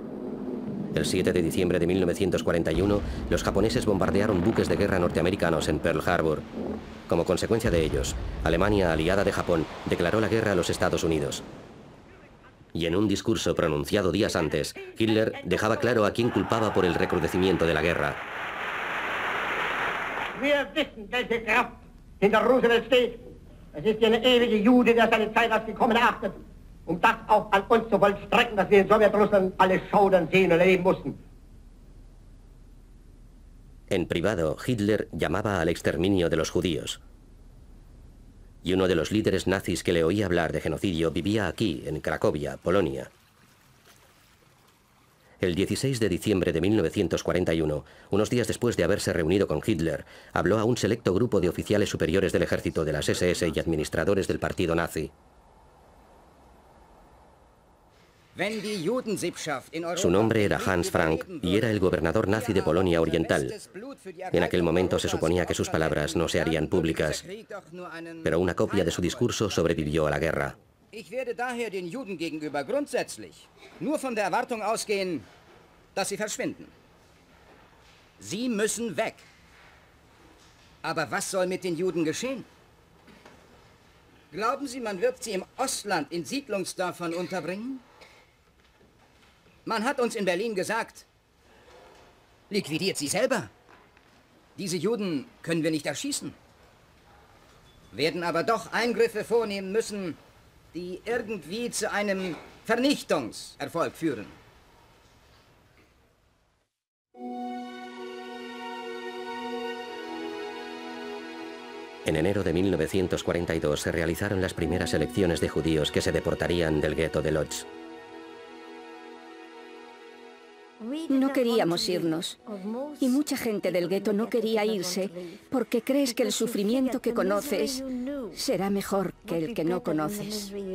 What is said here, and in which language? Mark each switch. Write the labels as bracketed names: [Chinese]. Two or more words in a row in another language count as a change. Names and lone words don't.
[Spanish] El 7 de diciembre de 1941, los japoneses bombardearon buques de guerra norteamericanos en Pearl Harbor. Como consecuencia de ellos, Alemania, aliada de Japón, declaró la guerra a los Estados Unidos. Y en un discurso pronunciado días antes, Hitler dejaba claro a quién culpaba por el recrudecimiento de la guerra. [German] Wir wissen, welche Kraft hinter Roosevelt steht. Es ist eine ewige Jude, der seine Zeit als gekommen erachtet, das auch an uns zu vollstrecken, dass wir in Sowjetrussland alle schaudern, sehen und erleben mussten. [Spanish] En privado, Hitler llamaba al exterminio de los judíos. Y uno de los líderes nazis que le oía hablar de genocidio vivía aquí, en Cracovia, Polonia. El 16 de diciembre de 1941, unos días después de haberse reunido con Hitler, habló a un selecto grupo de oficiales superiores del ejército, de las SS y administradores del partido nazi. Su nombre era Hans Frank y era el gobernador nazi de Polonia Oriental. En aquel momento se suponía que sus palabras no se harían públicas, pero una copia de su discurso sobrevivió a la guerra. [German] Ich werde daher den Juden gegenüber grundsätzlich nur von der Erwartung ausgehen, dass sie verschwinden. Sie müssen weg. Aber was soll mit den Juden geschehen? Glauben Sie, man wird sie im Ostland in Siedlungsdörfern unterbringen? Man hat uns in Berlin gesagt, liquidiert sie selber. Diese Juden können wir nicht erschießen. Werden aber doch Eingriffe vornehmen müssen, die irgendwie zu einem Vernichtungserfolg führen. [Spanish] En enero de 1942 se realizaron las primeras elecciones de judíos que se deportarían del gueto de Lodz. No queríamos irnos, y mucha gente del gueto no quería irse porque crees que el sufrimiento que conoces será mejor que el que no conoces.